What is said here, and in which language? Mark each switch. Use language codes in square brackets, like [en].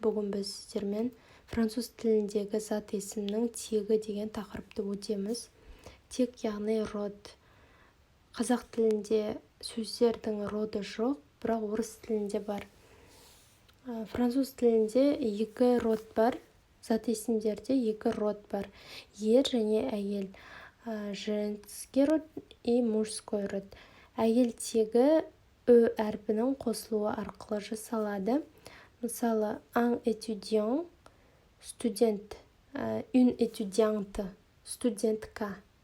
[kk] Бүгін біз сіздермен француз тіліндегі зат есімнің тегі деген тақырыпты өтеміз. Тек яғни род. Қазақ тілінде сөздердің роды жоқ, бірақ орыс тілінде бар. Француз тілінде екі род бар. Зат есімдерде екі род бар. Ер және әйел. [ru] Женский род и мужской род. [kk] Әйел тегі «ө» әрпінің қосылуы арқылы жасалады. Мысалы, [fr] un étudiant, [kk] студент, [fr] une étudiante, [kk] студентка.